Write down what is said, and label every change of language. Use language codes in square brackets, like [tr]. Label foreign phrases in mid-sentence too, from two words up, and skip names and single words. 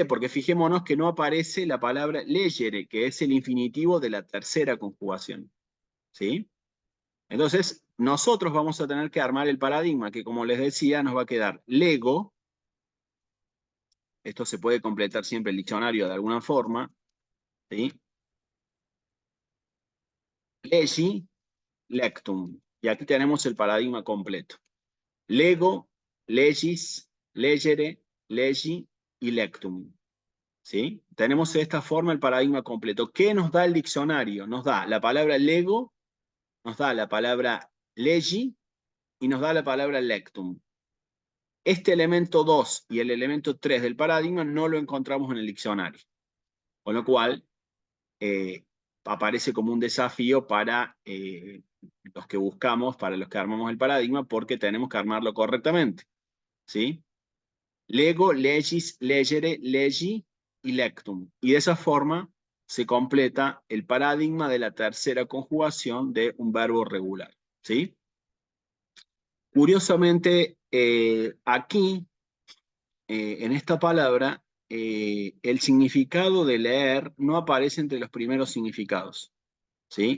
[es] Porque fijémonos que no aparece la palabra legere, que es el infinitivo de la tercera conjugación, ¿sí? Entonces, nosotros vamos a tener que armar el paradigma, que como les decía, nos va a quedar lego, esto se puede completar siempre el diccionario de alguna forma, ¿sí? [la] Legi, lectum. [es] Y aquí tenemos el paradigma completo. Lego, [la] legis, legere, legi y lectum. [es] ¿Sí? Tenemos de esta forma el paradigma completo. ¿Qué nos da el diccionario? Nos da la palabra lego, nos da la palabra legi y nos da la palabra lectum. Este elemento 2 y el elemento 3 del paradigma no lo encontramos en el diccionario. Con lo cual, aparece como un desafío para los que buscamos, para los que armamos el paradigma, porque tenemos que armarlo correctamente, ¿sí? Lego, [la] legis, legere, legi y lectum. [es] Y de esa forma se completa el paradigma de la tercera conjugación de un verbo regular, ¿sí? Curiosamente, aquí, en esta palabra, el significado de leer no aparece entre los primeros significados, ¿sí?